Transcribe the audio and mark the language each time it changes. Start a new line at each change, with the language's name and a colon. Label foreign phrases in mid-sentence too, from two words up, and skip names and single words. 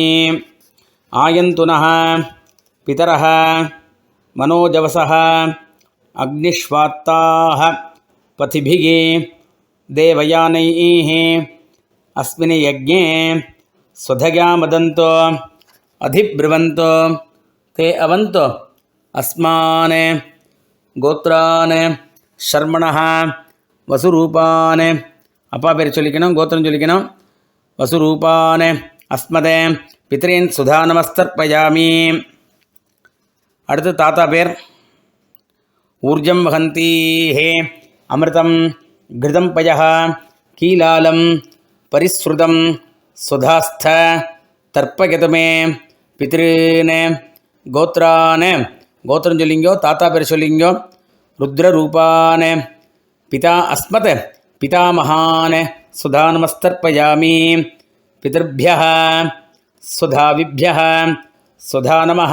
Sanskrit: आयन्तुनः पितरः मनोजवसः अग्निष्वात्ताः पथिभिः देवयानैः अस्मिन् यज्ञे स्वधयामदन्तो अधिब्रुवन्तो ते अवन्तो अस्मान् गोत्रान् शर्मणः वसुरूपान्.
Tamil: அப்பா பேர் சொல்லிக்கணும், கோத்திரம் சொல்லிக்கணும்.
Sanskrit: वसुरूपान् अस्मत् पितॄन् स्वधा नमस्तर्पयामि.
Tamil: அடுத்து தாத்தா பேர்.
Sanskrit: ऊर्जं वहन्तीः अमृतं घृतं पयः कीलालं परिस्रुतं स्वधास्थ तर्पयतमे पितॄन् गोत्रान्.
Tamil: கோத்திரம் சொல்லிங்கோ, தாத்தா பேர் சொல்லிங்கோ.
Sanskrit: रुद्ररूपान् पिता अस्मत् पितामहान् स्वधा नमस्तर्पयामि. पितृभ्यः स्वधाविभ्यः स्वधा नमः.